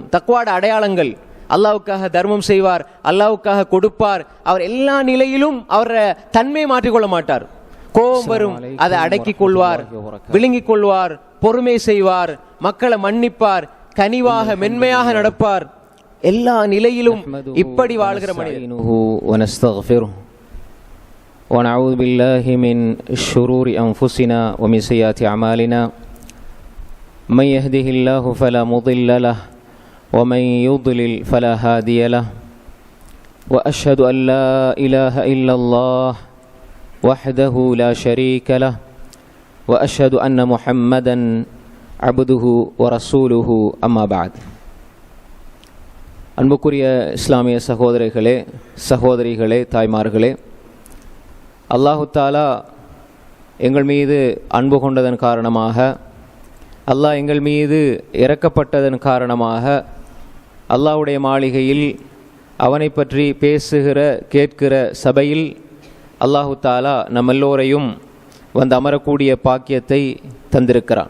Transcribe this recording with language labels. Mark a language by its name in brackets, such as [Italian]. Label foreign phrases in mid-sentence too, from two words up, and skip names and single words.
[Tamil] தக்வாட அடையாளங்கள், அல்லாவுக்காக தர்மம் செய்வார், அல்லாவுக்காக கொடுப்பார், அவர் எல்லா நிலையிலும் அவரை தன்மையை மாற்றிக்கொள்ள மாட்டார். கோபம் வரும், அதை அடக்கிக் கொள்வார், விழுங்கிக் கொள்வார், பொறுமை செய்வார், மக்களை மன்னிப்பார், கனிவாக மென்மையாக நடப்பார். எல்லா நிலையிலும் இப்படி வாழ்கிற மனிதர். [Arabic] ونعوذ بالله من شرور أنفسنا ومن سيئات أعمالنا من يهده الله فلا مضل له ومن يضلل فلا هادي له وأشهد أن لا إله إلا الله وحده لا شريك له وأشهد أن محمدا عبده ورسوله أما بعد. [Tamil] அன்புக்குரிய இஸ்லாமிய சகோதரர்களே, சகோதரிகளே, தாய்மார்களே, [Arabic] الله تعالى [Tamil] எங்கள் மீது அன்பு கொண்டதன் காரணமாக, அல்லாஹ் எங்கள் மீது இரக்கப்பட்டதன் காரணமாக, அல்லாஹ்வுடைய மாளிகையில் அவனை பற்றி பேசுகிற கேட்கிற சபையில் [Arabic] الله تعالى [Tamil] நம் எல்லோரையும் வந்து அமரக்கூடிய பாக்கியத்தை தந்திருக்கிறான்.